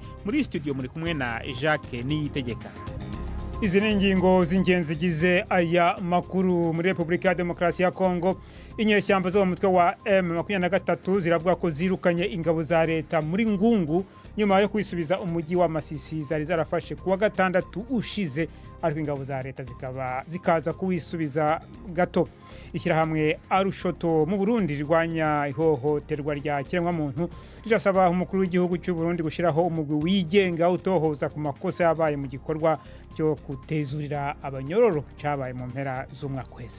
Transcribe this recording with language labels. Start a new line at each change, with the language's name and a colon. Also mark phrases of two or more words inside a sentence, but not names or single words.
Kinyarwanda: Muri studio muri kumwe na Jacques Niyitegeka. Izi ni ingingo z'ingenzi zigize aya makuru. Muri Republika ya Demokarasi ya Kongo, inyeshyamba zo mu mutwe wa M23 ziravuga ko zirukanye ingabo za leta muri Ngungu nyuma yo kwisubiza umujyi wa Masisi zari zarafashe kuwa gatandatu ushize, ariko ingabo za leta zikaza kuwisubiza gato.
Rundi: Ishyirahamwe Arushoto mu Burundi rirwanya ihohoterwa rya kiremwamuntu rirasaba umukuru w'igihugu cy'u Burundi gushiraho umugwi wigenga utohoza ku makosa yabaye mu gikorwa cyo kutezurira abanyororo cyabaye mu mpera z'umwaka wese.